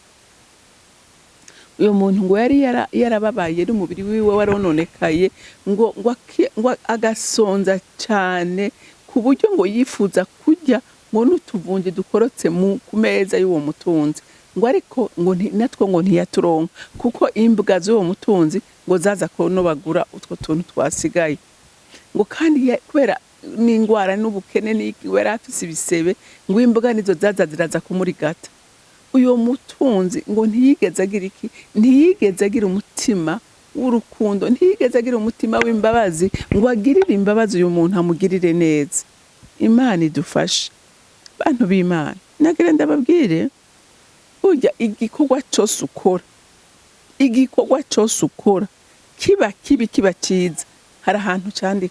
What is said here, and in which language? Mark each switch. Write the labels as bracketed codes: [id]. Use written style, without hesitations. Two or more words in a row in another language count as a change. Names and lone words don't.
[rn] Uyo muntu ngo yari yarababaye n'umubiri wiwe warononekaye, ngo agasonza cyane ku buryo ngo yifuza kurya ngo n'utuvunje dukorotse ku meza y'uwo mutunzi, ngo ariko ngo natwo ngo ntiyaturonka kuko imbwa z'uwo mutunzi ngo zaza konobagura utwo tuntu twasigaye. Ngo kandi kubera n'ingwara n'ubukene n'iki wera afise ibisebe, ngo imbwa nizo zaza ziraza kumurigata. Uyo mutunzi ngo ntiyigeze agira umutima w'urukundo, ntiyigeze agira umutima w'imbabazi ngo agirire imbabazi uyu muntu amugirire neza. Imana idufashe bantu b'Imana. Nagira ndababwire, burya igikorwa cyose ukora kiba kibi kiba cyiza, hari ahantu cyandikwa.